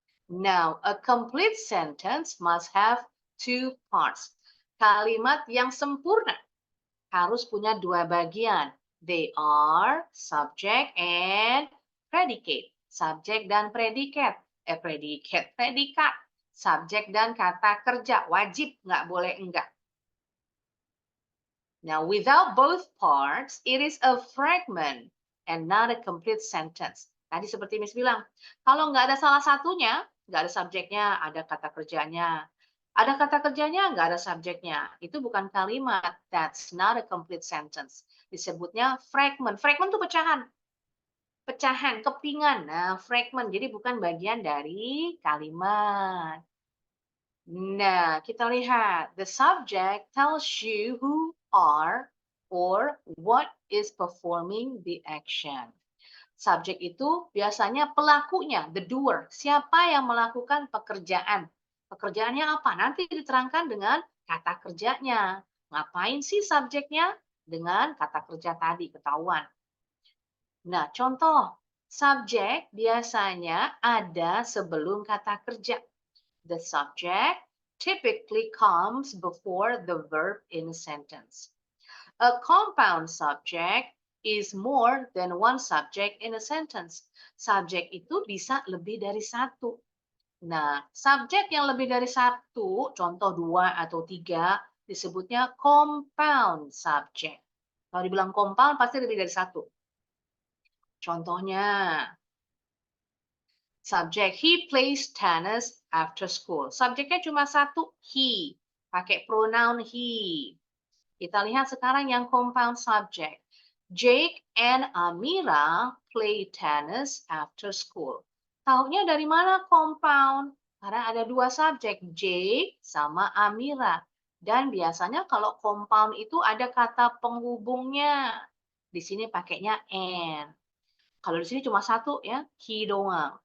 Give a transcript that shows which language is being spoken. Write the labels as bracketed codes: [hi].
[en] Now, a complete sentence must have two parts. [id] Kalimat yang sempurna harus punya dua bagian. [en] They are subject and predicate. [id] Subjek dan predikat. Predikat. Subjek dan kata kerja. Wajib, nggak boleh enggak. [en] Now, without both parts, it is a fragment and not a complete sentence. [id] Tadi seperti Miss bilang, kalau nggak ada salah satunya, nggak ada subjeknya, ada kata kerjanya. Ada kata kerjanya, nggak ada subjeknya. Itu bukan kalimat. [en] That's not a complete sentence. [id] Disebutnya fragment. Fragment itu pecahan. Pecahan, kepingan. Nah, fragment. Jadi bukan bagian dari kalimat. Nah, kita lihat. [en] The subject tells you who are or what is performing the action. [id] Subjek itu biasanya pelakunya, [en] the doer. [id] Siapa yang melakukan pekerjaan? Pekerjaannya apa? Nanti diterangkan dengan kata kerjanya. Ngapain sih subjeknya? Dengan kata kerja tadi, ketahuan. Nah, contoh. Subjek biasanya ada sebelum kata kerja. [en] The subject typically comes before the verb in a sentence. A compound subject is more than one subject in a sentence. [id] Subjek itu bisa lebih dari satu. Nah, subjek yang lebih dari satu, contoh dua atau tiga, disebutnya compound subject. Kalau dibilang compound, pasti lebih dari satu. Contohnya, subjek, [en] he plays tennis after school. [id] Subjeknya cuma satu, he. Pakai pronoun he. Kita lihat sekarang yang [en] compound subject. Jake and Amira play tennis after school. [id] Taunya dari mana compound? Karena ada dua subjek, Jake sama Amira. Dan biasanya kalau compound itu ada kata penghubungnya. Di sini pakainya and. Kalau di sini cuma satu ya, he doang.